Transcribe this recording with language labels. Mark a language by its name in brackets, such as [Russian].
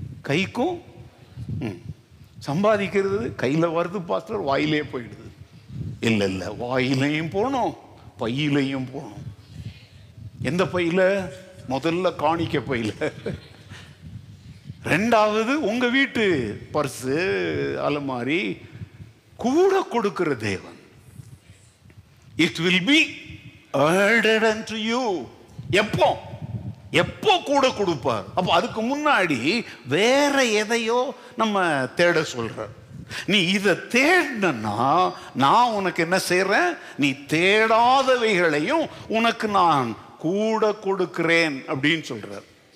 [Tamil] கைக்கும் சம்பாதிக்கிறது கையில் வருது பாஸ்டர், வாயிலே போயிடுது. இல்லை இல்லை, வாயிலையும் போகணும், பையிலையும் போகணும். எந்த பையில? முதல்ல காணிக்க பையில, 2வது உங்க வீட்டு பர்ஸு, அலமாரி. கூட கொடுக்கிற தேவன், [English] it will be added unto you. [Tamil] எப்போ எப்போ கூட கொடுப்பார்? அப்போ அதுக்கு முன்னாடி வேற எதையோ நம்ம தேட சொல்ற. நீ இதை தேடனா நான் உனக்கு என்ன செய்றேன்? நீ தேடாதவைகளையும் உனக்கு நான் கூட கொடுக்கிறேன் அப்படின்னு சொல்றார்.